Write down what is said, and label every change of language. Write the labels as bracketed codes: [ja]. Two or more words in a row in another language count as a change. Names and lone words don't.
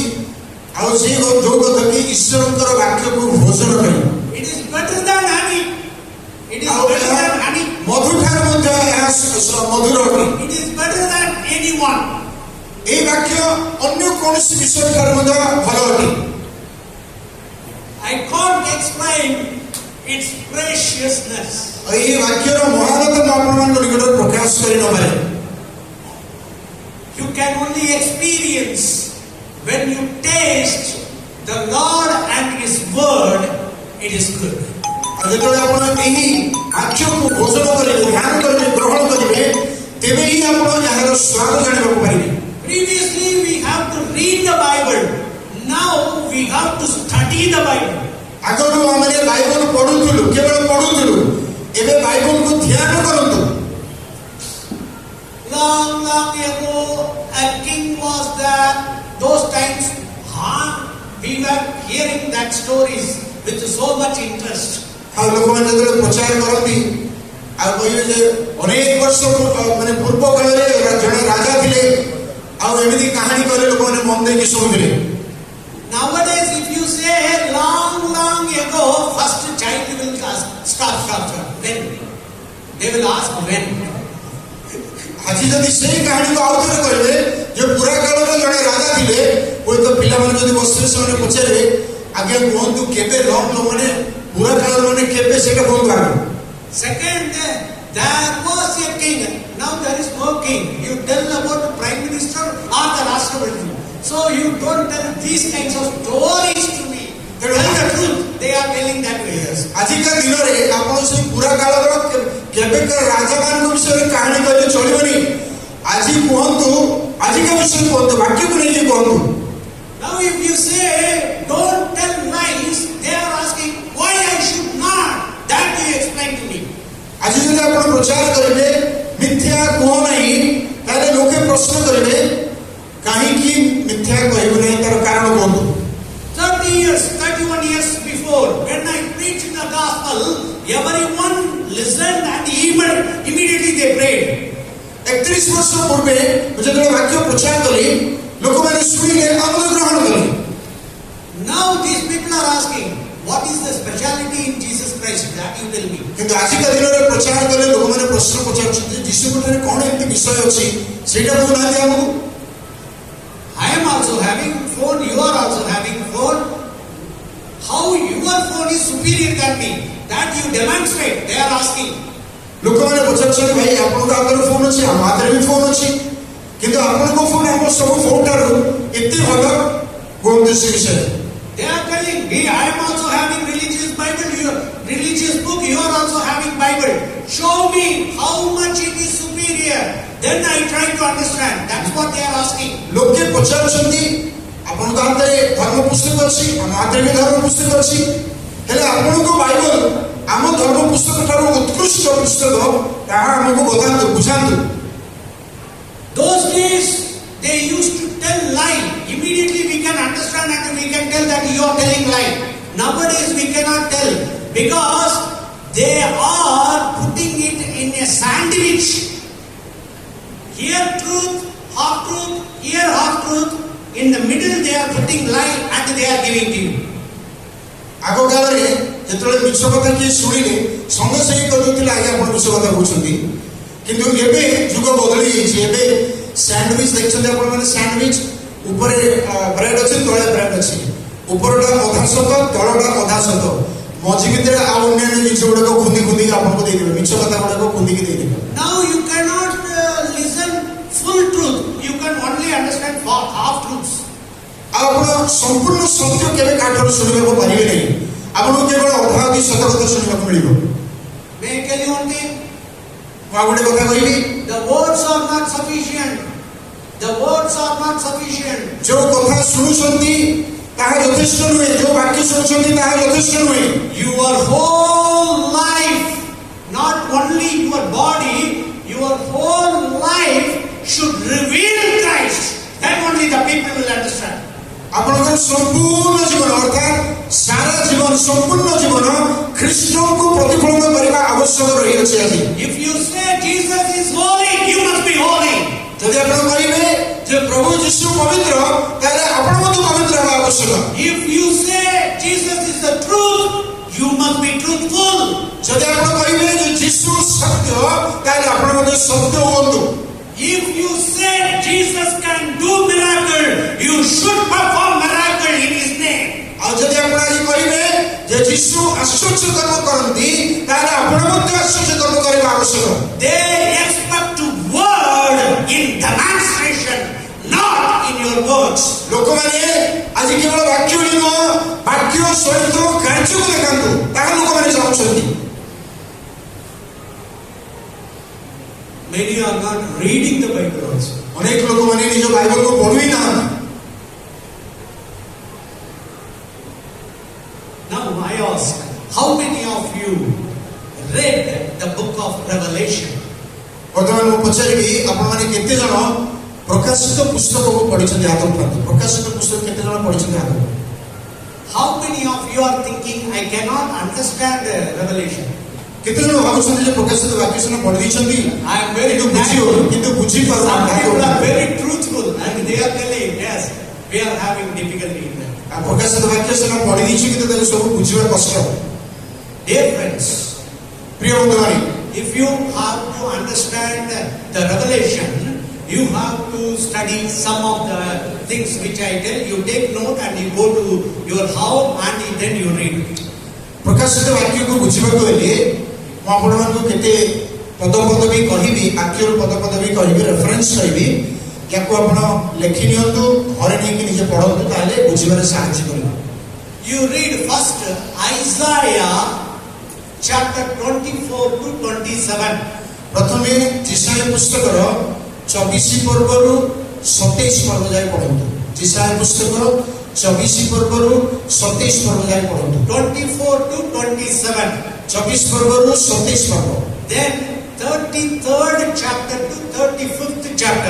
[or] ଆଉ ସେଇ ଯୋଉ ଗଧ କି ଈଶ୍ୱରଙ୍କର ବାକ୍ୟକୁ ଭୋଜନ କରିବ। [en] It is better than honey. It is better than honey. [or] ମଧୁଠାରୁ ମଧ୍ୟ ଏହା ମଧୁର ଅଟେ। [en] It is better than anyone. [or] এই বাক্য ଅନ୍ୟ କୌଣସି ବିଷୟ ଠାରୁ ମଧ୍ୟ ଭଲ ଅଟେ। [en] I can't explain its preciousness. [or] এই ବାକ୍ୟର ମହାନତା ମୁଁ ଆପଣମାନଙ୍କ ନିକଟରେ ପ୍ରକାଶ କରି ନପାରେ। [en] You can only experience when you taste the Lord and His word. It is good. [or] ଯେତେବେଳେ ଆପଣ ଏହି ବାକ୍ୟକୁ ଭୋଜନ କରିବେ, ଧ୍ୟାନ କରିବେ, ଗ୍ରହଣ କରିବେ, ତେବେ ହିଁ ଆପଣ ଏହାର ସ୍ୱାଦ ଜାଣିବାକୁ ପାରିବେ। [en] Previously we have to read the Bible. Now we have to study the Bible. [or] ଆଗରୁ ଆମେ ବାଇବଲ ପଢୁଥିଲୁ, କେବଳ ପଢୁଥିଲୁ, ଏବେ ବାଇବଲକୁ ଧ୍ୟାନ କରନ୍ତୁ। [en] Long ago a king was there. Those times we were hearing that stories with so much interest. [or] ଆଉ ଲୋକମାନେ ଯେତେବେଳେ ପ୍ରଚାର କରନ୍ତି ଆଉ କହିବେ ଯେ ଅନେକ ବର୍ଷ ମାନେ ପୂର୍ବ କାଳରେ ଜଣେ ରାଜା ଥିଲେ ଆଉ ଏମିତି କାହାଣୀ କହିଲେ ଲୋକମାନେ ମନ ଦେଇକି ଶୁଣୁଥିଲେ। [en] Nowadays if you say long ago, first child will ask stop when. They will ask when. [or] ଆଜି ଯଦି ସେଇ କାହାଣୀକୁ ଆଉ ଥରେ କହିବେ ଯେ ପୁରା କାଳରେ ଜଣେ ରାଜା ଥିଲେ, ହୁଏତ ପିଲାମାନେ ଯଦି ବସିବେ ସେମାନେ ପଚାରିବେ ଆଜ୍ଞା କୁହନ୍ତୁ କେବେ ମାନେ ପୁରା କାଳରେ ମାନେ କେବେ ସେଇଟା କୁହନ୍ତୁ ଆଗ। [en] Second, there was a king. Now there is no king. You tell about the prime minister or the Rashtrapati. So you don't tell these kinds of stories to me. Tell the truth. They are telling that way. [or] ଆଜିକା ଦିନରେ ଆପଣ ସେଇ ପୁରା କାଳର କେବେକା ରାଜାମାନଙ୍କ ବିଷୟରେ କାହାଣୀ କହିଲେ ଚଳିବନି। ଆଜି କୁହନ୍ତୁ, ଆଜିକା ବିଷୟ କୁହନ୍ତୁ, ବାକ୍ୟକୁ ନେଇକି କୁହନ୍ତୁ। [en] Now if you say don't tell lies, they are asking why I should not. That you explain to me. [or] ଆଜି ଯଦି ଆପଣ ପ୍ରଚାର କରିବେ ମିଥ୍ୟା କୁହ ନାହିଁ, ତାହେଲେ ଲୋକେ ପ୍ରଶ୍ନ କରିବେ କାହିଁକି ମିଥ୍ୟା କହିବ ନାହିଁ, ତାର କାରଣ କୁହନ୍ତୁ। [en] 31 years before, when I preached the gospel, everyone listened and immediately they prayed. [or] 31 ବର୍ଷ ପୂର୍ବେ ଯେତେବେଳେ ବାକ୍ୟ ପ୍ରଚାର କଲି ଲୋକମାନେ ଶୁଣିଲେ ଆମୋଦ ଗ୍ରହଣ କଲେ। [en] Now these people are asking, what is the speciality in Jesus Christ? That you tell me. [or] କିନ୍ତୁ ଆଜିକା ଦିନରେ ପ୍ରଚାର କଲେ ଲୋକମାନେ ପ୍ରଶ୍ନ ପଚାରୁଛନ୍ତି ଯୀଶୁଙ୍କଠାରେ କଣ ଏମିତି ବିଷୟ ଅଛି ସେଇଟା କହୁନାହାନ୍ତି ଆମକୁ। [en] I am also having phone, you are also having phone. How your phone is superior than me? That you demonstrate. They are asking. [or] ଲୋକମାନେ ପଚାରୁଛନ୍ତି ଭାଇ ଆପଣଙ୍କ ହାତରେ ଫୋନ ଅଛି, ଆମ ହାତରେ ବି ଫୋନ ଅଛି, କିନ୍ତୁ ଆପଣଙ୍କ ଫୋନ ଆମ ସବୁ ଫୋନ ଠାରୁ ଏତେ ଭଲ କୁହନ୍ତୁ ସେ ବିଷୟରେ। [en] They are telling me I am also having religious Bible, religious book, you are also having Bible. Show me how much it is superior. Then I try to understand. That's what they are asking. [or] ଲୋକେ ପଚାରୁଛନ୍ତି ଆପଣଙ୍କ ହାତରେ ଧର୍ମ ପୁସ୍ତକ ଅଛି, ଆମ ହାତରେ ବି ଧର୍ମ ପୁସ୍ତକ ଅଛି, ହେଲେ ଆପଣଙ୍କ ବାଇବଲ ଆମ ଧର୍ମ ପୁସ୍ତକ ଠାରୁ ଉତ୍କୃଷ୍ଟ ପୁସ୍ତକ, ତାହା ଆମକୁ ବତାନ୍ତୁ, ବୁଝାନ୍ତୁ। [en] Those days they used to tell lie. Immediately we can understand and we can tell that you are telling lie. Nowadays we cannot tell because they are putting it in a sandwich. Here truth, here half truth. In the middle they are putting lie and they are giving to you. [or] ଆଗ କାଳରେ ଯେତେବେଳେ ମିଛ କଥା କିଏ ଶୁଣିଲେ ସଙ୍ଗେ ସଙ୍ଗେ କହିଦେଉଥିଲେ ଆଜ୍ଞା ଆପଣ ମିଛ କଥା କହୁଛନ୍ତି। କିନ୍ତୁ ଏବେ ଯୁଗ ବଦଳି ଯାଇଛି। ଏବେ ସ୍ୟାଣ୍ଡୱିଚ ଦେଖିଛନ୍ତି ଆପଣମାନେ, ସ୍ୟାଣ୍ଡୱିଚ ଉପରେ ବ୍ରେଡ୍ ଅଛି, ତଳେ ବ୍ରେଡ୍ ଅଛି, ଉପରଟା ଅଧା ସତ ତଳଟା ଅଧା ସତ, ମଝି ଭିତରେ ଆଉ ଅନ୍ୟାନ୍ୟ ଜିନିଷ ଗୁଡାକ ଖୁନ୍ଦି ଖୁନ୍ଦିକି ଆପଣଙ୍କୁ ଦେଇଦେବେ, ମିଛ କଥା ଗୁଡାକ ଖୁନ୍ଦିକି ଦେଇଦେବେ। [en] Now you cannot listen full truth, you can only understand half truths. [or] ଆପଣ ସମ୍ପୂର୍ଣ୍ଣ ସତ୍ୟ କେବେ କାଠରୁ ଶୁଣିବାକୁ ପାରିବେ ନାହିଁ, ଆପଣଙ୍କୁ କେବଳ ଅଧା ଅଧି ସତ କଥା ଶୁଣିବାକୁ ମିଳିବ। [en] May I tell you one thing? [or] ମୁଁ ଆଉ ଗୋଟେ କଥା କହିବି, [en] the words are not sufficient. The words are not sufficient. [or] ଯୋଉ କଥା ଶୁଣୁଛନ୍ତି ତାହା ଯଥେଷ୍ଟ ନୁହେଁ, ଯୋଉ ବାକ୍ୟ ଶୁଣୁଛନ୍ତି ତାହା ଯଥେଷ୍ଟ ନୁହେଁ। [en] Your whole life, not only your body, your whole life should reveal Christ. Then only the people will understand. [or] ଆପଣଙ୍କର ସମ୍ପୂର୍ଣ୍ଣ ଜୀବନ ଅର୍ଥାତ୍ ସାରା ଜୀବନ ସମ୍ପୂର୍ଣ୍ଣ ଜୀବନ ଖ୍ରୀଷ୍ଟଙ୍କୁ ପ୍ରତିଫଳନ କରିବା ଆବଶ୍ୟକ ରହିଅଛି। ଆଜି [en] If you say Jesus is holy, you must be holy. [or] ଯଦି ଆପଣ କହିବେ ଯେ ପ୍ରଭୁ ଯୀଶୁ ପବିତ୍ର, ତାହେଲେ ଆପଣ ମଧ୍ୟ ପବିତ୍ର ହେବା ଆବଶ୍ୟକ। [en] If you say Jesus is the truth, you must be truthful. [or] ଯଦି ଆପଣ କହିବେ ଯେ ଯୀଶୁ ସତ୍ୟ, ତାହେଲେ ଆପଣ ମଧ୍ୟ ସତ୍ୟ ହୁଅନ୍ତୁ। [en] If you say Jesus can do miracle, you should perform miracle in His name. [or] ଆଉ ଯଦି ଆପଣ ଆଜି କହିବେ ଯେ ଯୀଶୁ ଆଶ୍ଚର୍ଯ୍ୟ କର୍ମ କରନ୍ତି, ତାହେଲେ ଆପଣ ମଧ୍ୟ ଆଶ୍ଚର୍ଯ୍ୟ କର୍ମ କରିବା ଆବଶ୍ୟକ। [en] They expect word in demonstration, not in your words. [or] ଲୋକମାନେ ଆଜି କେବଳ ବାକ୍ୟ ନୁହଁ, ବାକ୍ୟ ସହିତ କାର୍ଯ୍ୟକୁ ଦେଖାନ୍ତୁ, ତାହା ଲୋକମାନେ ଚାହୁଁଛନ୍ତି। [en] Many are not reading the Bible also. [or] ଅନେକ ଲୋକମାନେ ନିଜ ବାଇବଲକୁ ପଢୁ ହିଁ ନାହାନ୍ତି। [en] Now I ask, how many of you read the book of Revelation? [or] ବର୍ତ୍ତମାନ ମୁଁ ପଚାରିବି, ଆପଣମାନେ କେତେ ଜଣ ପ୍ରକାଶିତ ପୁସ୍ତକକୁ ପଢିଛନ୍ତି? ହାତ ଉଠାନ୍ତୁ। ପ୍ରକାଶିତ ପୁସ୍ତକ କେତେ ଜଣ ପଢିଛନ୍ତି? ହାତ ଉଠାନ୍ତୁ। [en] How many of you are thinking, I cannot understand Revelation? [or] କେତେ ଜଣ ଭାବୁଛନ୍ତି ଯେ ପ୍ରକାଶିତ ବାକ୍ୟ ସିନା ପଢି ଦେଇଛନ୍ତି, [en] I am very [or] କିନ୍ତୁ ବୁଝିପାରୁନାହାନ୍ତି? [en] Some people are very truthful and they are telling, yes, we are having difficulty in that. [or] ପ୍ରକାଶିତ ବାକ୍ୟ ସିନା ପଢି ଦେଇଛି, କିନ୍ତୁ ତାକୁ ସବୁ ବୁଝିବା କଷ୍ଟ। [en] Dear friends, [or] ପ୍ରିୟ ବନ୍ଧୁମାନେ, [en] if you have to understand the Revelation, you have to study some of the things which I tell. You take note and you go to your house and then you read it. [or] ପ୍ରକାଶିତ ବାକ୍ୟକୁ ବୁଝିବାକୁ ହେଲେ ମୁଁ ଆପଣମାନଙ୍କୁ କେତେ ପଦ ବି କହିବି, ବାକ୍ୟର ପଦ ବି କହିବି, ରେଫରେନ୍ସ କହିବି। ୟାକୁ ଆପଣ ଲେଖି ନିଅନ୍ତୁ, ଘରେ ନେଇକି ନିଜେ ପଢନ୍ତୁ, ତାହେଲେ ବୁଝିବାରେ ସାହାଯ୍ୟ କରିବ। [en] You read first Isaiah chapter 24 to 27. [or] ପ୍ରଥମେ ଯିଶାୟା ପୁସ୍ତକର 24 ପର୍ବରୁ 27 ପର୍ବ ଯାଏ ପଢନ୍ତୁ। ଯିଶାୟା ପୁସ୍ତକ 24 ପର୍ବରୁ 27 ପର୍ବ ଯାଏ ପଢନ୍ତୁ। [en] 24 to 27. [or] 24 ପର୍ବରୁ 27 ପର୍ବ। [en] Then 33rd chapter to 35th chapter.